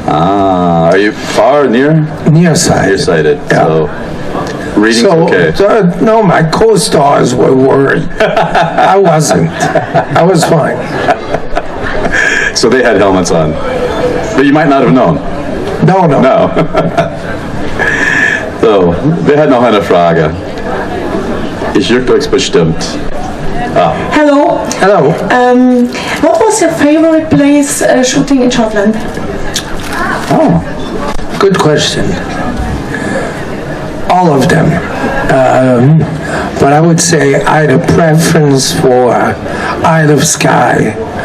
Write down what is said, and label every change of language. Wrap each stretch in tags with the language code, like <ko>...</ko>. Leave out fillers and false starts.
<en>Ah, are you far, near? Nearsighted. Nearsighted. Yeah. So reading's okay. No, my co-stars were worried. I wasn't. I was fine. So they had helmets on, but you might not have known. No. No.</en> <de>So, wir hatten noch eine Frage. Ich juckt euch bestimmt.</de> <en>Hello. Hello. What was your favorite place shooting in Scotland? Oh, good question. All of them. But I would say I had a preference for Isle of Skye.</en>